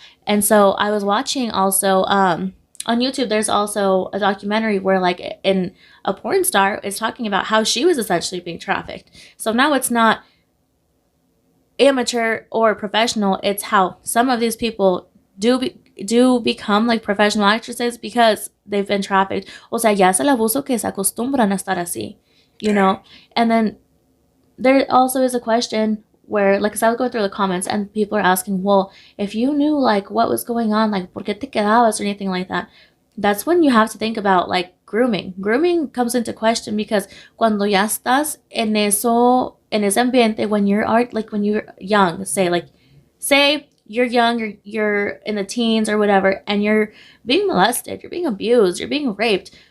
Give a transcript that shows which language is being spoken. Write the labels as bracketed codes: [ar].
[en] And so I was watching also on YouTube, there's also a documentary where like in a porn star is talking about how she was essentially being trafficked. So now it's not amateur or professional, it's how some of these people do become like professional actresses because they've been trafficked. [es] O sea, ya es el abuso que se acostumbran a estar así, [en] you know? And then there also is a question where, like, 'cause I was going through the comments and people are asking, well, if you knew like what was going on, like, [es] ¿por qué te quedabas [en] or anything like that? That's when you have to think about like grooming. Grooming comes into question because [es] cuando ya estás en ese ambiente, [en] when you're when you're young, say you're young, you're in the teens or whatever, and you're being molested, you're being abused, you're being raped.